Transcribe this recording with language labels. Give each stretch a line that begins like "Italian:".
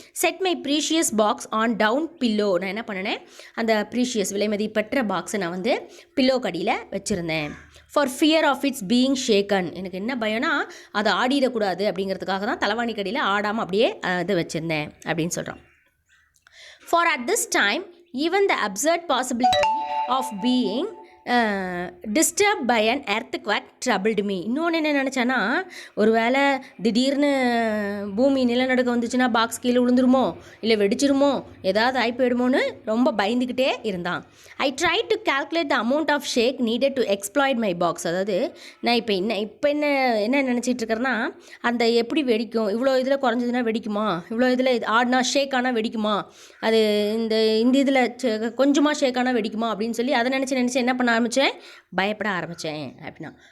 English: set my precious box on down pillow,
Tamil: நான் என்ன பண்ணினேன், அந்த ப்ரீஷியஸ் விலைமதிப்பற்ற பாக்ஸை நான் வந்து பில்லோ கடியில் வச்சுருந்தேன்.
English: for fear of its being shaken,
Tamil: எனக்கு என்ன பயம்னா அதை ஆடிடக்கூடாது அப்படிங்கிறதுக்காக தான் தலைவாணி கடியில் ஆடாமல் அப்படியே அதை வச்சுருந்தேன் அப்படின்னு சொல்கிறான்.
English: For at this time, even the absurd possibility of being disturbed by an earthquake troubled me.
Tamil: இன்னொன்று என்ன நினச்சானா, ஒரு வேளை திடீர்னு பூமி நிலநடுக்கம் வந்துச்சுன்னா பாக்ஸ் கீழே விழுந்துருமோ, இல்லை வெடிச்சிருமோ, ஏதாவது ஆகி போயிடுமோன்னு ரொம்ப பயந்துக்கிட்டே இருந்தான்.
English: I try to calculate the amount of shake needed to exploit my box,
Tamil: அதாவது நான் இப்போ என்ன நினச்சிட்டு இருக்கிறேன்னா, அந்த எப்படி வெடிக்கும், இவ்வளோ இதில் குறைஞ்சதுன்னா வெடிக்குமா, இவ்வளோ இதில் ஆடினா ஷேக் ஆனால் வெடிக்குமா, அது இந்த இதில் கொஞ்சமாக ஷேக் ஆனால் வெடிக்குமா அப்படின்னு சொல்லி அதை நினச்சி என்ன பண்ண ஆரம்பித்தேன், பயப்பட ஆரம்பித்தேன் அப்படின்னா.